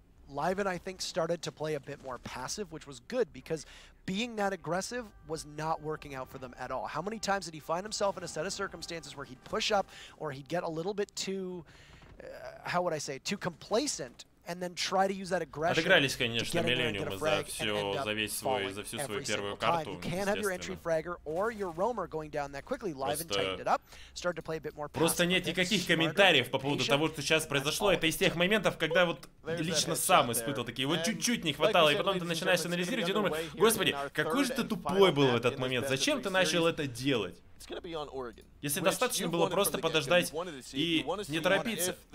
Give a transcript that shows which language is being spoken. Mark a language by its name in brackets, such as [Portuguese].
[English] Liven, I think, started to play a bit more passive, which was good because being that aggressive was not working out for them at all. How many times did he find himself in a set of circumstances where he'd push up or he'd get a little bit too, how would I say, too complacent and then try to use that aggression. [Russian] Отыгрались, конечно, Millenium за всю свою первую карту. [English] You can't have your entry fragger or your roamer going down that quickly. Liven tightened it up, started to play a bit more passive. [Russian] Просто нет никаких комментариев по поводу того, что сейчас произошло. Это из тех моментов, когда вот лично сам испытывал такие, вот чуть-чуть не хватало, и потом ты начинаешь анализировать и думаешь, господи, какой же ты тупой был в этот момент, зачем ты начал это делать? Если достаточно было просто подождать и не торопиться.